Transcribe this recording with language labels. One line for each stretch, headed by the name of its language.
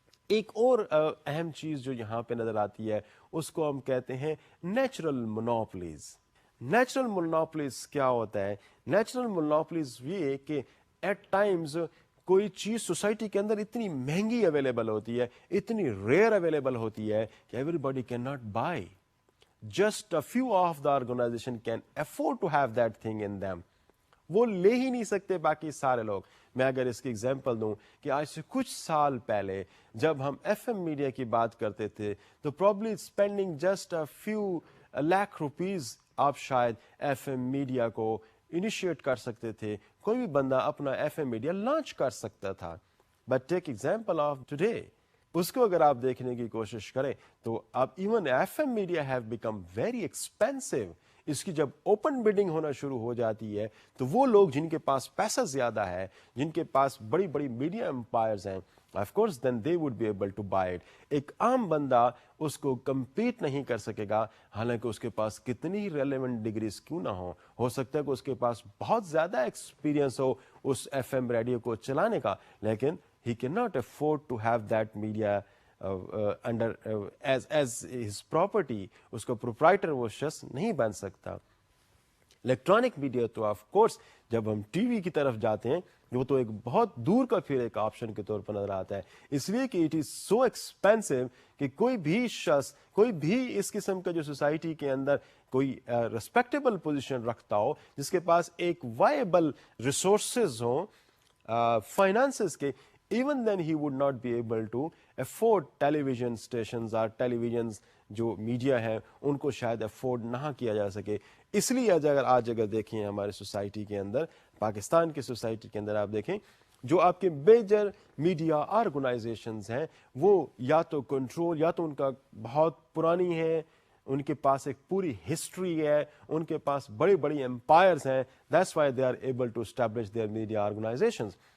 Urdu: ایک اور اہم چیز جو یہاں پہ نظر آتی ہے اس کو ہم کہتے ہیں نیچرل مونوپلیز. نیچرل مونوپلیز کیا ہوتا ہے؟ نیچرل مونوپلیز یہ کہ ایٹ ٹائمز کوئی چیز سوسائٹی کے اندر اتنی مہنگی اویلیبل ہوتی ہے, اتنی ریئر اویلیبل ہوتی ہے کہ
English: Everybody can not buy. Just a few of the organization can afford to have that thing in them.
Urdu: وہ لے ہی نہیں سکتے باقی سارے لوگ. میں اگر اس کی ایگزامپل دوں کہ آج سے کچھ سال پہلے جب ہم ایف ایم میڈیا کی بات کرتے تھے تو
English: probably spending just a few lakh rupees
Urdu: آپ شاید ایف ایم میڈیا کو انیشیٹ کر سکتے تھے, کوئی بھی بندہ اپنا ایف ایم میڈیا لانچ کر سکتا تھا.
English: But take example of today.
Urdu: اس کو اگر آپ دیکھنے کی کوشش کریں تو اب
English: Even F M media have become very expensive.
Urdu: اس کی جب اوپن بڈنگ ہونا شروع ہو جاتی ہے تو وہ لوگ جن کے پاس پیسہ زیادہ ہے, جن کے پاس بڑی بڑی میڈیا امپائرز ہیں,
English: Of course then they would be able to buy it.
Urdu: ایک عام بندہ اس کو کمپیٹ نہیں کر سکے گا, حالانکہ اس کے پاس کتنی ریلیونٹ ڈگریز کیوں نہ ہو سکتا ہے کہ اس کے پاس بہت زیادہ ایکسپیرینس ہو اس ایف ایم ریڈیو کو چلانے کا, لیکن
English: he cannot afford to have that media under as his property.
Urdu: اس کو proprietor وہ شخص نہیں بن سکتا. الیکٹرانک میڈیا تو آف کورس جب ہم ٹی وی کی طرف جاتے ہیں وہ تو ایک بہت دور کا پھر ایک آپشن کے طور پر نظر آتا ہے, اس لیے کہ
English: it is so expensive
Urdu: کہ کوئی بھی شخص, کوئی بھی اس قسم کا جو سوسائٹی کے اندر کوئی ریسپیکٹیبل پوزیشن رکھتا ہو, جس کے پاس ایک وائبل ریسورسز ہوں فائنانسز کے,
English: even then he would not be able to afford television stations or televisions
Urdu: جو میڈیا ہے ان کو شاید افورڈ نہ کیا جا سکے. اس لیے آج اگر دیکھیں ہمارے سوسائٹی کے اندر, پاکستان کی سوسائٹی کے اندر آپ دیکھیں جو آپ کے میجر میڈیا آرگنائزیشنز ہیں وہ یا تو کنٹرول, یا تو ان کا بہت پرانی ہے, ان کے پاس ایک پوری ہسٹری ہے, ان کے پاس بڑی بڑی امپائرز ہیں,
English: That's why they are able to establish their media organisations.